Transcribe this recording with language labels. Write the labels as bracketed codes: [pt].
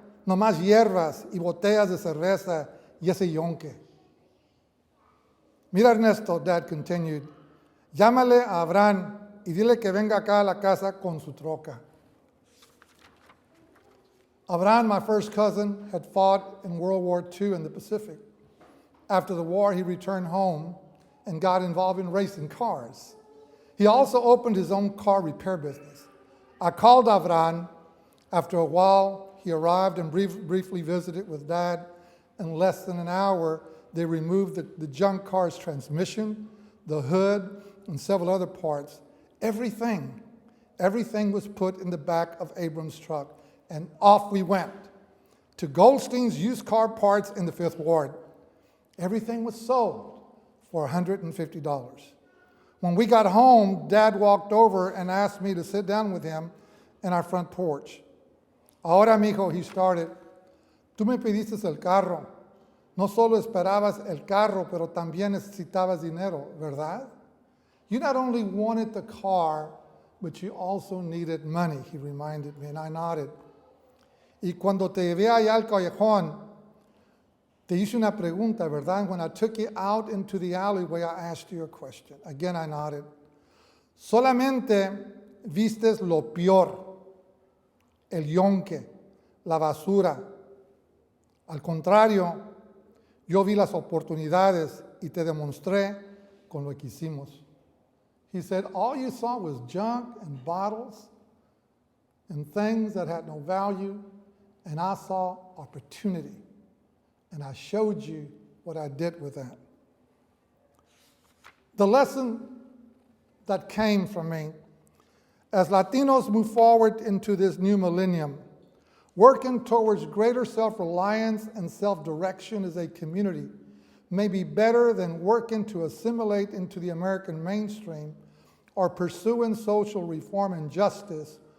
[es] Nomás hierbas y botellas de cerveza y ese yonque. Mira, Ernesto, [en] Dad continued. [es] Llámale a Abraham y dile que venga acá a la casa con su troca. [en] Abraham, my first cousin, had fought in World War II in the Pacific. After the war, he returned home and got involved in racing cars. He also opened his own car repair business. I called Abraham. After a while, he arrived and briefly visited with Dad. In less than an hour, they removed the junk car's transmission, the hood, and several other parts. Everything was put in the back of Abram's truck, and off we went to Goldstein's used car parts in the 5th Ward. Everything was sold for $150. When we got home, Dad walked over and asked me to sit down with him in our front porch. [es] Ahora, mijo, [en] he started, [es] tú me pediste el carro. No solo esperabas el carro, pero también necesitabas dinero, ¿verdad? [en] You not only wanted the car, but you also needed money, he reminded me, and I nodded. [es] Y cuando te llevé allá al callejón, Te hice una pregunta, ¿verdad? [en] And when I took you out into the alleyway, I asked you a question. Again, I nodded. [es] Solamente vistes lo peor, el yonque, la basura. Al contrario, yo vi las oportunidades y te demostré con lo que hicimos. [en] He said, all you saw was junk and bottles and things that had no value, and I saw opportunity, and I showed you what I did with that. The lesson that came from me, as Latinos move forward into this new millennium, working towards greater self-reliance and self-direction as a community may be better than working to assimilate into the American mainstream or pursuing social reform and justice.